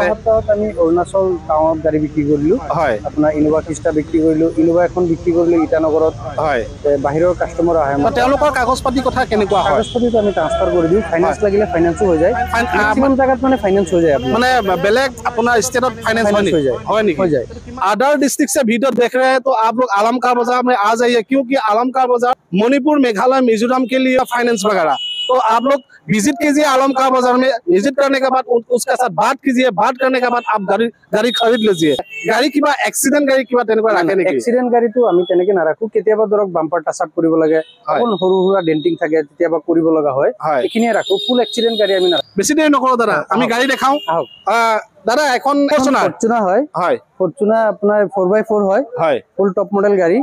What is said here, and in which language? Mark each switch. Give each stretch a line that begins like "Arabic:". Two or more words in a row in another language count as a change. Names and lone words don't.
Assamese: আমি অৰুণাচল টাউনত গাড়ী বিক্ৰী কৰিলো। হয়, আপোনাৰ ইনোভা খ্ৰীষ্টা বিক্ৰী কৰিলো, ইনোভা এখন বিক্ৰী কৰিলো ইটানগৰত। হয়, বাহিৰৰ কাষ্টমাৰ আহে। তেওঁলোকৰ কাগজ পাতি কথা কেনেকুৱা? কাগজ পাতিটো আমি ট্ৰান্সফাৰ কৰি দিওঁ। ফাইনেন্স লাগিলে ফাইনেন্সো হৈ যায়। মেক্সিমাম জাগাত মানে ফাইনেন্স হৈ যায়। মানে বেলেগ আপোনাৰ ষ্টেটত ফাইনেন্স হৈ যায়। হয় নেকি?
Hindi: हो जाए। अदर डिस्ट्रिक्ट से वीडियो देख रहे हैं तो आप लोग आलमका बाजार में आ जाइए, क्योंकि आलमका बाजार मणिपुर, मेघालय, मिजोरम के लिए फाइनेंस वगैरह। तो आप लोग विजिट कीजिए आलमका बाजार में। विजिट करने के बाद उसके साथ बात कीजिए। बात करने के बाद आप गाड़ी खरीद लीजिए।
Assamese: গাড়ী কিবা এক্সিডেন্ট গাড়ী কিবা তেনেকা ৰাখে নেকি? এক্সিডেন্ট গাড়ী তো আমি তেনেকে নাৰাখো। কেতিয়াবা ধৰক বাম্পাৰ টাচ আপ কৰিব লাগে, অকল সৰু সৰু ডেন্টিং থাকে, কেতিয়াবা কৰিব লগা হয়, এখিনিয়ে ৰাখো। ফুল এক্সিডেন্ট গাড়ী আমি নাৰাখো। বেছি দেৰি নকৰো দাদা, আমি গাড়ী দেখাও। দাদা, এখন ফৰ্চুনাৰ হয়। ফৰ্চুনাৰ আপোনাৰ 4x4 হয়। ফুল টপ মডেল গাড়ী।